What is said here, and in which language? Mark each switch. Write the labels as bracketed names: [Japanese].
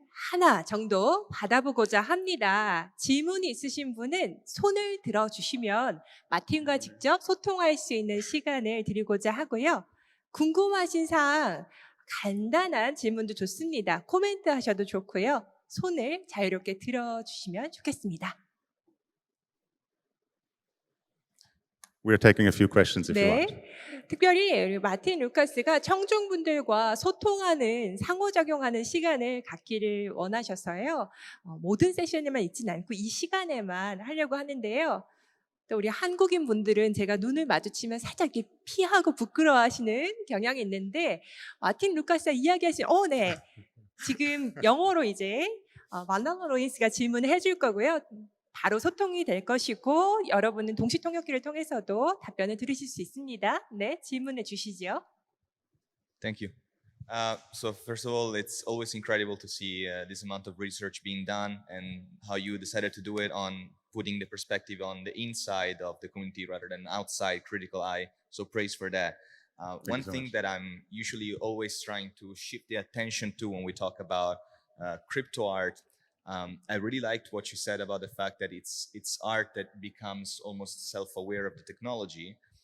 [Korean] 하나 정도 받아보고자 합니다. 질문이 있으신 분은 손을 들어주시면 마틴과 직접 소통할 수 있는 시간을 드리고자 하고요. 궁금하신 사항 간단한 질문도 좋습니다. 코멘트 하셔도 좋고요. 손을 자유롭게 들어주시면 좋겠습니다. [English] We're taking a few questions if you want. [Korean] 특별히 우리 마틴 루카스가 청중분들과 소통하는 상호작용하는 시간을 갖기를 원하셔서요. 모든 세션에만 있지는 않고 이 시간에만 하려고 하는데요. 또 우리 한국인 분들은 제가 눈을 마주치면 살짝 이렇게 피하고 부끄러워하시는 경향이 있는데 마틴 루카스가 이야기하신 네. 지금 영어로 이제 만나노 로인스가 질문을 해줄 거고요. 바로 소통이 될 것이고 여러분은 동시 통역기를 통해서도 답변을 들으실 수 있습니다. 네, 질문해 주시죠. [English] Thank you. So first of all, it's always incredible to see this amount of research being done and how you decided to do it on putting the perspective on the inside of the community rather than outside critical eye. So praise for that. One thing that I'm usually always trying to shift the attention to when we talk about crypto art, I really liked what you said about the fact that it's art that becomes almost self-aware of the technology.